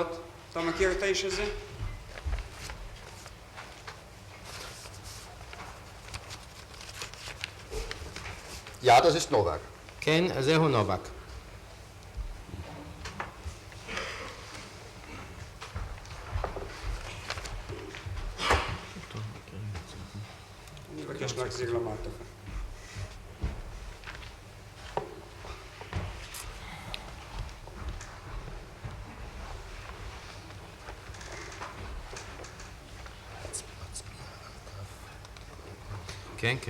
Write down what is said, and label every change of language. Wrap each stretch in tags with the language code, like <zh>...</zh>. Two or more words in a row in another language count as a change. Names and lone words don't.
<he>אתה מכיר את האיש הזה?</he> <de>Ja, das ist Novak.</de> <he>כן, זהו נובק. אני מבקש להחזיר למעטפה. כן, כן.</he>